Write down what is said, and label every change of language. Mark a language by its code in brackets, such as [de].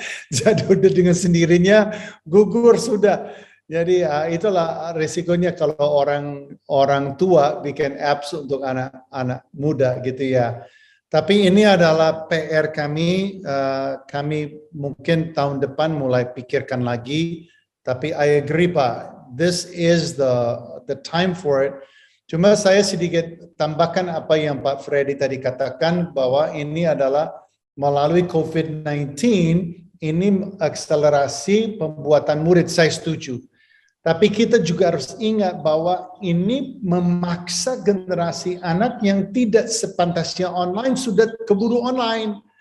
[id] Jadi udah dengan sendirinya gugur sudah. Jadi itulah resikonya kalau orang tua bikin apps untuk anak-anak muda gitu ya. Tapi ini adalah PR kami. Kami mungkin tahun depan mulai pikirkan lagi. [en] Tapi I agree Pak, this is the time for it. [id] Cuma saya sedikit tambahkan apa yang Pak Freddy tadi katakan, bahwa ini adalah melalui COVID-19, ini akselerasi pembuatan murid, saya setuju. Tapi kita juga harus ingat bahwa ini memaksa generasi anak yang tidak sepantasnya online, sudah keburu online.